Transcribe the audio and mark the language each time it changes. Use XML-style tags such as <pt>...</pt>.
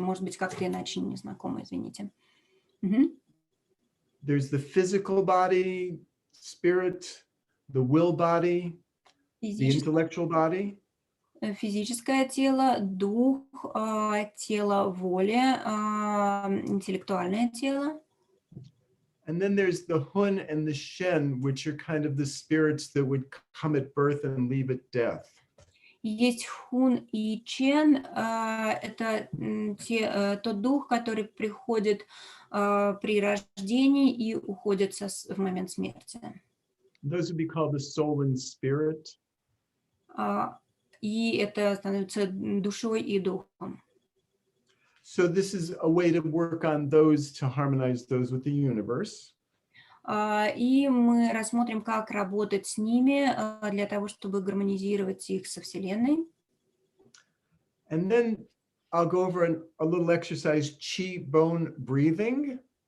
<ru>Может быть, как-то иначе не знакомо, извините. Мгм.</ru> <en>There's the physical body, spirit, the will body, the intellectual body,</en> <ru>Физическое тело, дух, тело воли, интеллектуальное тело.</ru> <en>and then there's the Hun and the Shen, which are kind of the spirits that would come at birth and leave at death.</en> <ru>Есть Хун и Чен, это тот дух, который приходит при рождении и уходит в момент смерти.</ru> <en>Those would be called the soul and spirit.</en> <ru>И это становится душой и духом.</ru> <en>So this is a way to work on those, to harmonize those with the universe.</en> <ru>И мы рассмотрим, как работать с ними для того, чтобы гармонизировать их со Вселенной.</ru> <en>And then I'll go over a little exercise, Qi bone breathing.</en>